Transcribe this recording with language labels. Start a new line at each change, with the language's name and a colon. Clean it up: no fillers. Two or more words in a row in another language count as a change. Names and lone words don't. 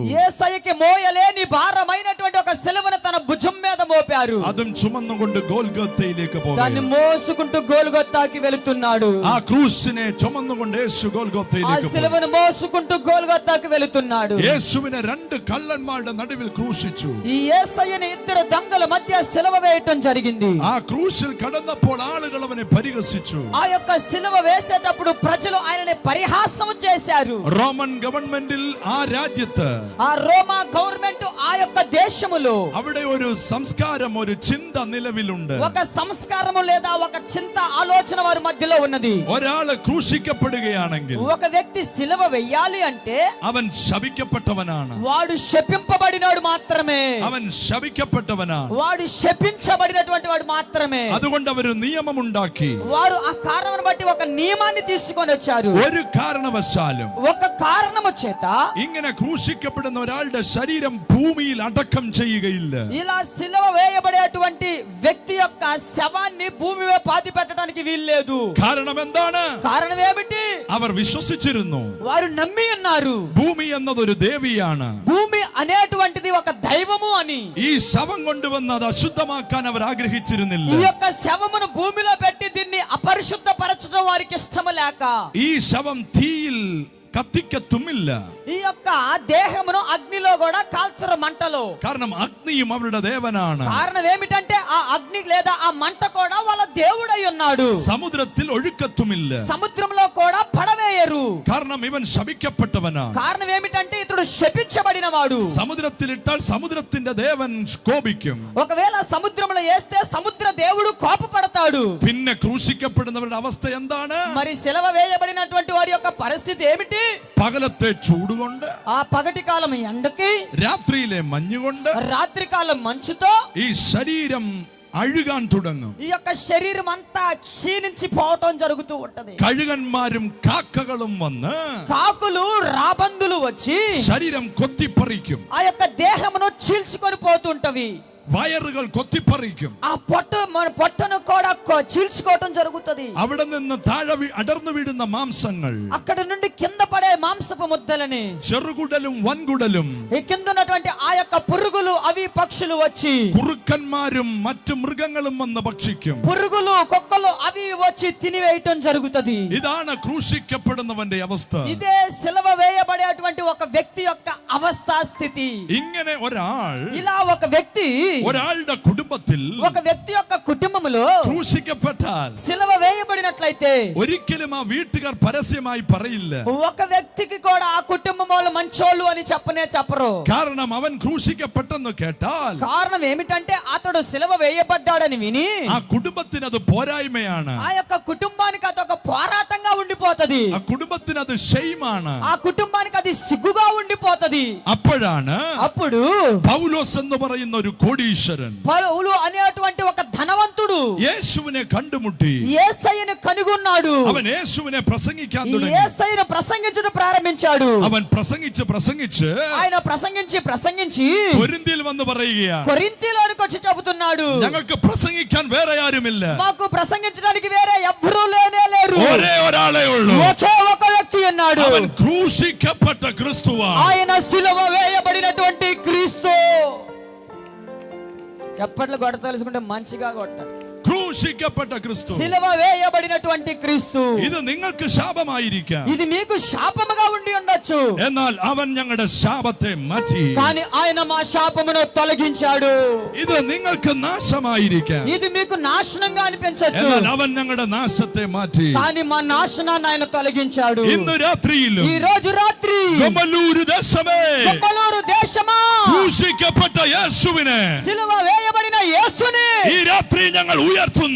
Telugu: యేసయ్యకి మోయలేని భారమైనటువంటి ఒక సిలువను తన భుజం మీద మోపారు.
Malayalam: അതും ചുമന്നുകൊണ്ട് ഗോൽഗോത്തയിലേക്ക്
Telugu: దాన్ని మోసుకుంటూ గోల్గొత్తాకి వెళుతున్నాడు.
Malayalam: ആ ക്രൂശിനെ ചുമന്നുകൊണ്ട് യേശു
Telugu: ఆ
Malayalam: ഗോൽഗോത്തയിലേക്ക്
Telugu: సిలువను మోసుకుంటూ గోల్గొత్తాకి వెళుతున్నాడు.
Malayalam: യേശുവിനെ 2 കള്ളന്മാരുടെ നടുവിൽ ക്രൂശിച്ചു.
Telugu: ఈ యేసయ్యని 2 దొంగల మధ్య సిలువ వేయటం జరిగింది.
Malayalam: ആ ക്രൂശിൽ കടന്നപ്പോൾ ആളുകൾ അവനെ പരിഹസിച്ചു.
Telugu: ఆ యొక్క సిలువ వేసేటప్పుడు ప్రజలు ఆయనని ఆయనని పరిహాసం చేశారు.
Malayalam: റോമൻ ഗവൺമെന്റിൽ ആ രാജ്യത്ത്,
Telugu: ఆ రోమా గవర్నమెంట్ ఆ యొక్క దేశములో
Malayalam: അവിടെ ഒരു സംസ്കാരം, ഒരു ചിന്ത നിലവിലുണ്ട്.
Telugu: ఒక సంస్కారము లేదా ఒక చింత ఆలోచన వారి మధ్యలో ఉన్నది.
Malayalam: ഒരാള് ക്രൂശിക്കപ്പെടുകയാണെങ്കിൽ
Telugu: ఒక వ్యక్తి సిలువ వెయ్యాలి అంటే
Malayalam: അവൻ ശപിക്കപ്പെട്ടവനാണ്.
Telugu: వాడు శపింపబడినాడు మాత్రమే.
Malayalam: അവൻ ശപിക്കപ്പെട്ടവനാണ്.
Telugu: వాడు శపించబడినటువంటి వాడు మాత్రమే.
Malayalam: അതുകൊണ്ട് അവർ നിയമമുണ്ടാക്കി.
Telugu: వారు ఆ కారణం బట్టి ఒక నియమాన్ని తీసుకొని వచ్చారు.
Malayalam: ഒരു കാരണവശാലും
Telugu: ఒక కారణము చేత
Malayalam: ഇങ്ങനെ ക്രൂശിക്കപ്പെടുന്ന ഒരാളുടെ ശരീരം ഭൂമിയിൽ അടക്കം ചെയ്യുകയില്ല.
Telugu: ఇలా సిలువ వేయబడేటువంటి వ్యక్తి యొక్క శవాన్ని భూమిలో పాతి పెట్టడానికి వీల్లేదు.
Malayalam: കാരണം എന്താണ്?
Telugu: కారణం ఏమిటి?
Malayalam: അവർ വിശ്വസിച്ചിരുന്നു
Telugu: వారు నమ్మి ఉన్నారు
Malayalam: ഭൂമി എന്നതൊരു ദേവിയാണ്.
Telugu: భూమి అనేటువంటిది ఒక దైవము అని.
Malayalam: ഈ ശവം കൊണ്ടുവന്ന് അത് അശുദ്ധമാക്കാൻ അവർ ആഗ്രഹിച്ചിരുന്നില്ല.
Telugu: ఈ యొక్క శవమును భూమిలో పెట్టి దీన్ని అపరిశుద్ధపరచడం వారికి ఇష్టము లేక
Malayalam: ഈ ശവം തീയിൽ കത്തിക്കത്തുമില്ല.
Telugu: ఈ యొక్క దేహమును అగ్నిలో కూడా కాల్చరు, మంటలో.
Malayalam: കാരണം അഗ്നിയും അവരുടെ ദേവനാണ്.
Telugu: కారణం ఏమిటంటే ఆ అగ్ని లేదా ఆ మంట కూడా వాళ్ళ దేవుడై ఉన్నాడు.
Malayalam: സമുദ്രത്തിൽ ഒഴുക്കത്തുമില്ല.
Telugu: సముద్రంలో కూడా పడవేయరు.
Malayalam: കാരണം ഇവൻ ശപിക്കപ്പെട്ടവനാണ്.
Telugu: కారణం ఏమిటంటే ఇతడు శపించబడిన వాడు.
Malayalam: സമുദ്രത്തിൽ ഇട്ടാൽ സമുദ്രത്തിന്റെ ദേവൻ കോപിക്കും.
Telugu: ఒకవేళ సముద్రంలో వేస్తే సముద్ర దేవుడు కోపపడతాడు.
Malayalam: പിന്നെ ക്രൂശിക്കപ്പെടുന്നവരുടെ അവസ്ഥ എന്താണ്?
Telugu: మరి సిలువ వేయబడినటువంటి వాడి యొక్క పరిస్థితి ఏమిటి?
Malayalam: പകലത്തെ ചൂടുകൊണ്ട്,
Telugu: ఆ పగటి కాలం ఎండకి,
Malayalam: രാത്രിയിലെ മഞ്ഞുകൊണ്ട്
Telugu: రాత్రి కాలం మంచుతో
Malayalam: ഈ ശരീരം അഴുകാൻ തുടങ്ങും.
Telugu: ఈ యొక్క శరీరం అంతా క్షీణించి పోవటం జరుగుతూ ఉంటది.
Malayalam: കഴുകന്മാരും കാക്കകളും വന്ന്
Telugu: కాకులు రాబందులు వచ్చి
Malayalam: ശരീരം കൊത്തിപ്പറിക്കും.
Telugu: ఆ యొక్క దేహమును చీల్చుకొని పోతుంటవి.
Malayalam: വയറുകൾ കൊത്തിപ്പറിക്കും.
Telugu: ఆ పొట్టను కూడా చీల్చుకోవటం జరుగుతుంది.
Malayalam: അവിടെ നിന്ന് താഴെ അടർന്നു വീഴുന്ന മാംസങ്ങൾ,
Telugu: అక్కడ నుండి కింద పడే మాంసపు ముద్దలని,
Malayalam: ചെറുകുടലും വൻകുടലും,
Telugu: ఈ కింద ఉన్నటువంటి ఆ యొక్క పురుగులు, అవి పక్షులు వచ్చి,
Malayalam: കുറുക്കന്മാരും മറ്റു മൃഗങ്ങളും വന്ന് ഭക്ഷിക്കും.
Telugu: పురుగులు, కుక్కలు అవి వచ్చి తినివేయటం జరుగుతుంది.
Malayalam: ഇതാണ് ക്രൂശിക്കപ്പെടുന്നവന്റെ അവസ്ഥ.
Telugu: ఇదే సిలువ వేయబడేటువంటి ఒక వ్యక్తి యొక్క అవస్థా స్థితి.
Malayalam: ഇങ്ങനെ ഒരാൾ,
Telugu: ఇలా ఒక వ్యక్తి,
Malayalam: ഒരാളുടെ കുടുംബത്തിൽ
Telugu: ఒక వ్యక్తి యొక్క కుటుంబములో
Malayalam: ക്രൂശിക്കപ്പെട്ടാൽ
Telugu: సిలువ వేయబడినట్లయితే
Malayalam: ഒരിക്കലും ആ വീട്ടുകാർ പരസ്യമായി പറയില്ല.
Telugu: ఒక వ్యక్తికి కూడా ఆ కుటుంబం వాళ్ళు మంచోళ్ళు అని చెప్పరు.
Malayalam: കാരണം അവൻ ക്രൂശിക്കപ്പെട്ടെന്ന് കേട്ടാൽ,
Telugu: కారణం ఏమిటంటే అతడు సిలువ వేయబడ్డాడని విని
Malayalam: ആ കുടുംബത്തിന് അത് പോരായ്മയാണ്.
Telugu: ఆ యొక్క కుటుంబానికి అదొక పోరాటంగా ఉండిపోతది.
Malayalam: ആ കുടുംബത്തിന് അത് ഷെയിമാണ്.
Telugu: ఆ కుటుంబానికి అది సిగ్గుగా ఉండిపోతది.
Malayalam: അപ്പോഴാണ്
Telugu: అప్పుడు
Malayalam: പൗലോസ് എന്ന് പറയുന്ന ഒരു കോടീശ്വരൻ,
Telugu: పౌలు అనేటువంటి ఒక ధనవంతుడు
Malayalam: യേശുവിനെ കണ്ടുമുട്ടി.
Telugu: యేసయ్యను కనుగొన్నాడు.
Malayalam: അവൻ യേശുവിനെ പ്രസംഗിക്കാൻ തുടങ്ങി.
Telugu: యేసయ్యను ప్రసంగించడం ప్రారంభించాడు.
Malayalam: അവൻ പ്രസംഗിച്ച്
Telugu: ఆయన ప్రసంగించి
Malayalam: കൊരിന്തിയിൽ വന്ന് പറയുകയാണ്,
Telugu: కొరింథీలోనికి వచ్చి చెబుతున్నాడు,
Malayalam: ഞങ്ങൾക്ക് പ്രസംഗിക്കാൻ വേറെ ആരുമില്ല,
Telugu: మాకు ప్రసంగించడానికి వేరే ఎవ్వరూ లేరు,
Malayalam: ഒരേ ഒരാളേ ഉള്ളൂ,
Telugu: ఒకే ఒక వ్యక్తి ఉన్నాడు,
Malayalam: അവൻ ക്രൂശിക്കപ്പെട്ട ക്രിസ്തുവാണ്.
Telugu: ఆయన సిలువ వేయబడినటువంటి క్రీస్తు. చప్పట్లు కొట్ట తెలుసుకుంటే మంచిగా కొట్టాలి.
Malayalam: ക്രൂശിക്കപ്പെട്ട ക്രിസ്തു,
Telugu: సిలువ వేయబడినటువంటి క్రీస్తు.
Malayalam: ഇത് നിങ്ങൾക്ക് ശാപമായിരിക്കാം,
Telugu: ఇది మీకు శాపముగా ఉండి ఉండొచ్చు,
Malayalam: എന്നാൽ അവൻ ഞങ്ങളുടെ ശാപത്തെ മാറ്റി.
Telugu: కానీ ఆయన మా శాపమును తొలగించాడు.
Malayalam: ഇത് നിങ്ങൾക്ക് നാശമായിരിക്കാം,
Telugu: ఇది మీకు నాశనంగా అనిపించొచ్చు,
Malayalam: എന്നാൽ അവൻ ഞങ്ങളുടെ നാശത്തെ മാറ്റി.
Telugu: కానీ మా నాశనాన్ని ఆయన తొలగించాడు.
Malayalam: ഇന്ന് രാത്രിയിലും
Telugu: ఈ రోజు రాత్రి
Malayalam: കൊമ്മല്ലൂര് ദേശമേ,
Telugu: కొమ్మలూరు దేశమా,
Malayalam: ക്രൂശിക്കപ്പെട്ട യേശുവിനെ
Telugu: సిలువ వేయబడిన యేసుని
Malayalam: ഈ രാത്രി ഞങ്ങൾ ഉയർത്തുന്നു.